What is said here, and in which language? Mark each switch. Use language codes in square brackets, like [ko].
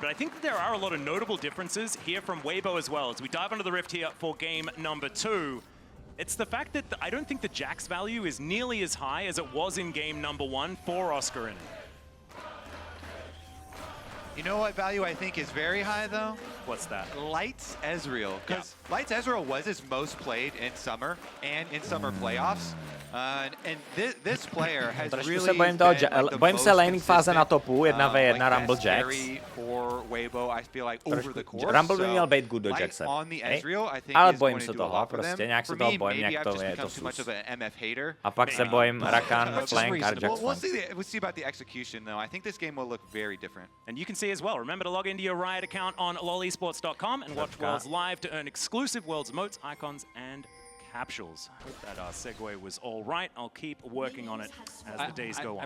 [en] But I think that there are a lot of notable differences here from Weibo as well. As we dive into the Rift here for game number 2, it's the fact that I don't think the Jax value is nearly as high as it was in game number 1 for Oscar. You know what value I think is very high, though? What's that? Lights Ezreal. Because Lights Ezreal was his most played in summer and in summer playoffs. And this player has really been like the [cs] bojím se laning fáze na topu, 1v1 Rumble Jax. [en] For Weibo, I feel like over the course. [cs] Rumble by měl být good do Jaxe. Ale bojím se toho, prostě nějak se toho bojím, jak to je to sus. A pak se bojím Rakan, flank a Jax flank. [en] We'll see about the execution, though. I think this game will look very different. And you can see as well, remember to log into your Riot account on lolesports.com and watch Worlds live to earn exclusive Worlds emotes, icons, and capsules. Hope that segue was all right. I'll keep working on it as the days go on.